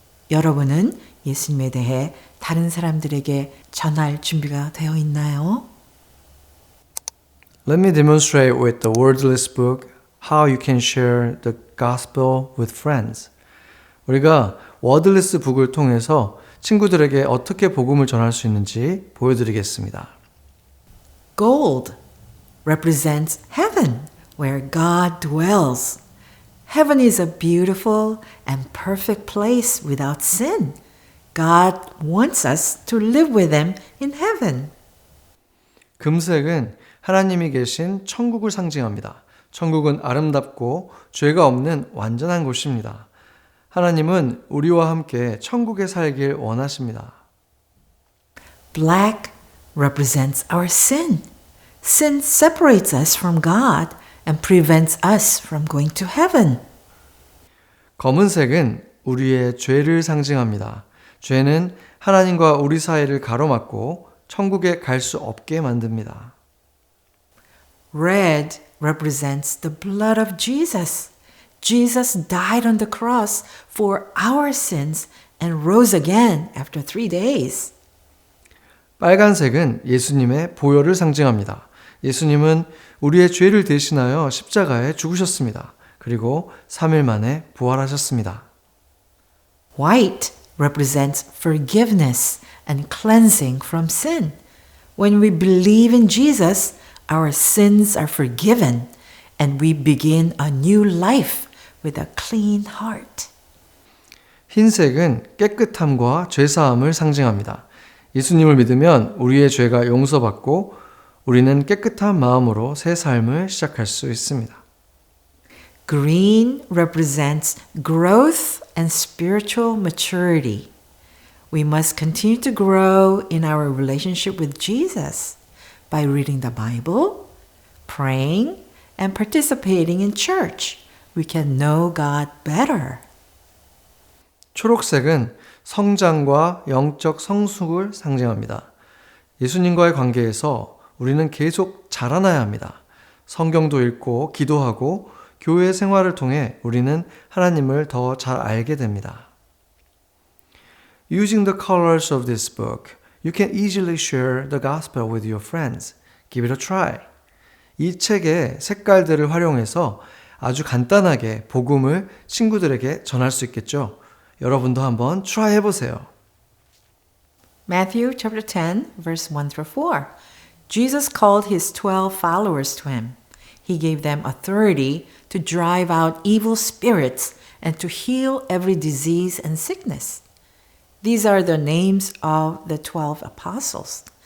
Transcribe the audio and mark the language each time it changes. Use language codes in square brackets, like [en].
[ko] 여러분은 예수님에 대해 다른 사람들에게 전할 준비가 되어 있나요? [en] Let me demonstrate with the wordless book how you can share the gospel with friends. [ko] 우리가 워드레스 북을 통해서 친구들에게 어떻게 복음을 전할 수 있는지 보여드리겠습니다. [en] Gold represents heaven, where God dwells. Heaven is a beautiful and perfect place without sin. God wants us to live with Him in heaven. [ko] 금색은 하나님이 계신 천국을 상징합니다. 천국은 아름답고 죄가 없는 완전한 곳입니다. 하나님은 우리와 함께 천국에 살길 원하십니다. [en] Black represents our sin. Sin separates us from God and prevents us from going to heaven. [ko] 검은색은 우리의 죄를 상징합니다. 죄는 하나님과 우리 사이를 가로막고 천국에 갈 수 없게 만듭니다. [en] Red represents the blood of Jesus. Jesus died on the cross for our sins and rose again after 3 days. [ko] 빨간색은 예수님의 보혈을 상징합니다. 예수님은 우리의 죄를 대신하여 십자가에 죽으셨습니다. 그리고 3일 만에 부활하셨습니다. [en] White represents forgiveness and cleansing from sin. When we believe in Jesus, our sins are forgiven and we begin a new life with a clean heart. [ko] 흰색은 깨끗함과 죄사함을 상징합니다. 예수님을 믿으면 우리의 죄가 용서받고 우리는 깨끗한 마음으로 새 삶을 시작할 수 있습니다. [en] Green represents growth and spiritual maturity. We must continue to grow in our relationship with Jesus by reading the Bible, praying, and participating in church. We can know God better. [ko] 초록색은 성장과 영적 성숙을 상징합니다. 예수님과의 관계에서 우리는 계속 자라나야 합니다. 성경도 읽고 기도하고 교회 생활을 통해 우리는 하나님을 더 잘 알게 됩니다. [en] Using the colors of this book, you can easily share the gospel with your friends. Give it a try. [ko] 이 책의 색깔들을 활용해서 아주 간단하게 복음을 친구들에게 전할 수 있겠죠. 여러분도 한번 try 해보세요. [en] Matthew chapter 10, verse 1 through 4. Jesus called his 12 followers to him. He gave them authority to drive out evil spirits and to heal every disease and sickness. These are the names of the 12 apostles.